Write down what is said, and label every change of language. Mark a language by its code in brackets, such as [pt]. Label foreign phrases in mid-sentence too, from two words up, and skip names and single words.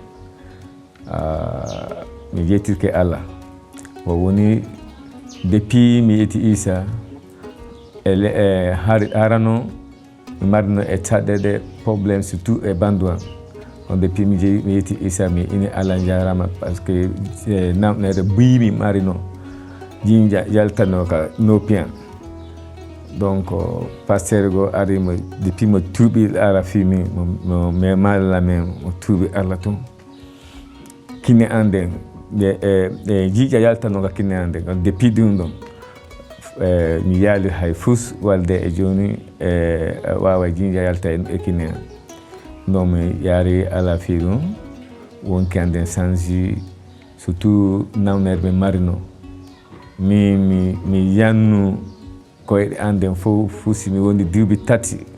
[ff] mi yettirke Allah o woni depuis mi yetti Isa harano mi marino e caɗɗeɗe probléme surtout e bandu am on depuis mi yetti Isa mi ini Allah jarama [fr] par ce que [ff] namɗere buyimi marino jinja yaltano ka noppiyan donc pasteur go ari mo depuis mo tuuɓi ara fimi mo memala men mo tuuɓi Allah toon kine an nden e jiiƴa yaltano ka kine an nden depuis ɗum ɗon mi yaali hay fus walde e joni wawa jinja yalta e kine an non mi yaari ala fi ɗum wonki anden changi surtout nawnere ɓe marino mi yannu koyɗe anden fof mi woni duuɓi 3